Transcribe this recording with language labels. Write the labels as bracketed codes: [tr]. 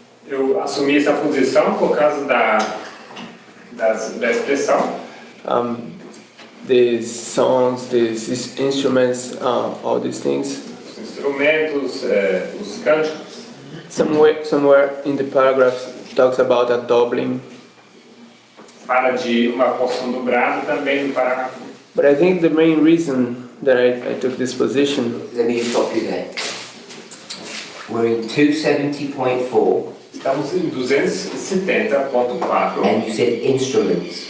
[pt] Eu assumi essa posição por causa da expressão. [en] The songs, these instruments, all these things. [pt] Os instrumentos, os cânticos. [en] Somewhere in the paragraph talks about a doubling. [pt] Fala de uma porção dobrada também no parágrafo. [en] But I think the main reason that I took this position, Let me just stop you there. We're in 270.4 [pt] Estamos em 270.4 [en] and you said instruments.